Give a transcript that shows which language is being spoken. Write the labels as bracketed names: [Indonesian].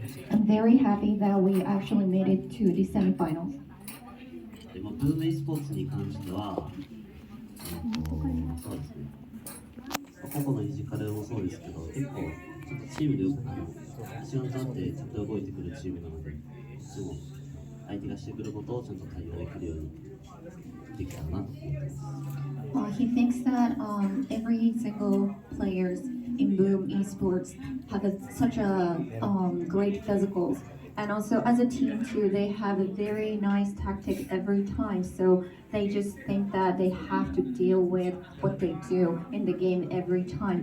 [English] I'm very happy that we actually made it to the semifinals. [Japanese] でもブーム e スポーツに関しては、そうですね、個々のフィジカルもそうですけど、結構ちょっとチームで一丸となってちゃんと動いてくるチームなので、いつも相手がしてくることをちゃんと対応できるようにできたらなと思ってます。 [English] He thinks that every single players in Boom Esports have such a great physicals, and also as a team too, they have a very nice tactic every time. So they just think that they have to deal with what they do in the game every time.